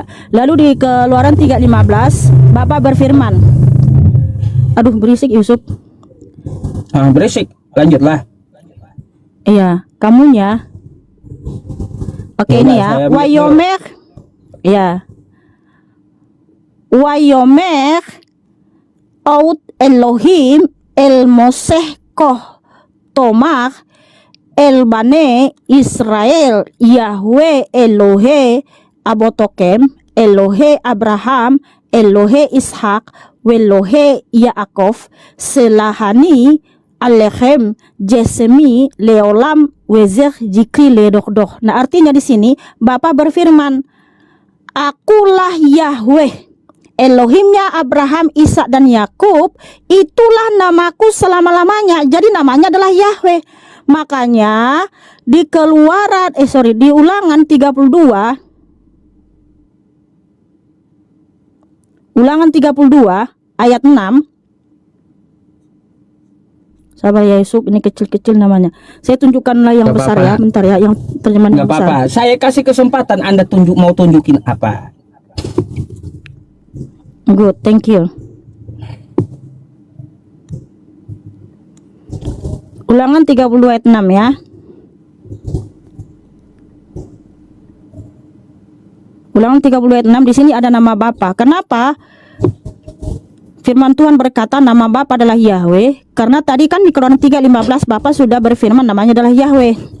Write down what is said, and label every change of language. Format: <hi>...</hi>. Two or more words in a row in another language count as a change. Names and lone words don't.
<id>Lalu di Keluaran 3:15 Bapa berfirman. Aduh berisik Yusuf. Berisik, lanjutlah. Iya, kamunya. Oke Coba ini saya ya. ambil Wayomer. Ya.</id> <he>ויאמר עוד אלהים אל משה כה תאמר אל בני ישראל יהוה אלהי אבתיכם אלהי אברהם אלהי יצחק ואלהי יעקב שלחני אליכם זה שמי לעולם וזה זכרי לדר דר.</he> <id>Nah artinya di sini Bapa berfirman, Akulah Yahweh Elohimnya Abraham, Ishak dan Yakub, itulah namaku selama-lamanya. Jadi namanya adalah Yahweh. Makanya di di Ulangan 32 ayat 6. Sabar ya Yusuf, ini kecil-kecil namanya. Saya tunjukkanlah yang Gak besar apa-apa. ya, bentar ya, yang terjemahan Nggak yang besar. apa-apa, saya kasih kesempatan Anda mau tunjukin apa.</id> <en>Good, thank you.</en> <id>Ulangan 32 ayat 6 ya. Ulangan 32 ayat 6 di sini ada nama Bapa. Kenapa? Firman Tuhan berkata nama Bapa adalah Yahweh, karena tadi kan di Keluaran 3:15 Bapa sudah berfirman namanya adalah Yahweh.</id>